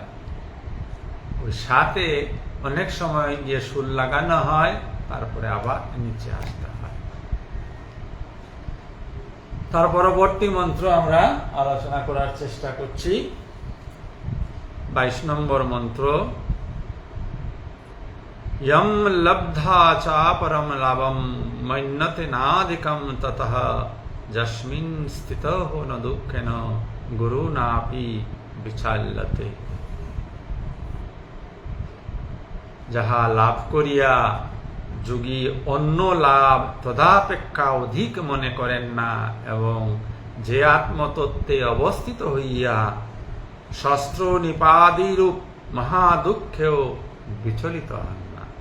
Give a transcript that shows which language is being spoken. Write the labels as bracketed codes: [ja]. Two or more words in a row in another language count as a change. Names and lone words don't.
[bn] ওই সাথে অনেক সময় গিয়ে সুর লাগানো হয়, তারপরে আবার নিচে আসতে হয়। তার পরবর্তী মন্ত্র আমরা আলোচনা করার চেষ্টা করছি। 22 নম্বর মন্ত্র। [sa] यम लब्धा चापरम लाभम मन्यते नादिकम ततः जस्मिन् स्थितः न दुःखेन गुरुनापि विचाल्यते। [bn] যাহা লাভ করিয়া যোগী অন্য লাভ তদাপেক্ষা অধিক মনে করেন না এবং যে আত্মতত্ত্বে অবস্থিত হইয়া শস্ত্র নিপাদিরূপ মহাদুঃখেও বিচলিত হন না।